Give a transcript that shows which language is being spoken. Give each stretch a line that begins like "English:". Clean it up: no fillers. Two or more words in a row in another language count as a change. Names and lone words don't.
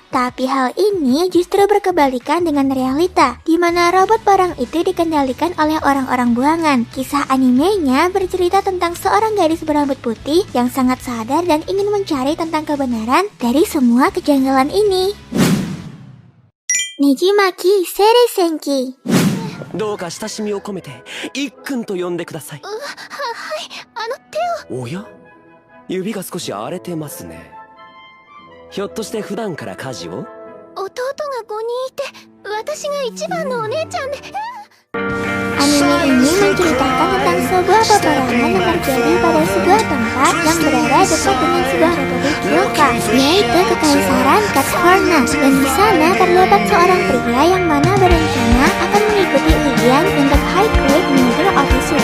Indonesian: Tapi hal ini justru berkebalikan dengan realita, di mana robot perang itu dikendalikan oleh orang-orang buangan. Kisah animenya bercerita tentang seorang gadis berambut putih yang sangat sadar dan ingin mencari tentang kebenaran dari semua kejanggalan ini. Nejimaki Sereisenki.
Japanese: どうか親しみを込めていっくんと呼んでください。おや、指が少し荒れてますね。ひょっとして普段から家事を？弟が5人いて、私が一番のお姉ちゃんで。
Indonesian: Anime ini menceritakan tentang sebuah peperangan yang terjadi pada sebuah tempat yang berada dekat dengan sebuah republik Kyoka, yaitu Kekaisaran Katsuhorna. Dan di sana terdapat seorang pria yang mana berencana akan mengikuti ujian untuk High Grade Military Officer.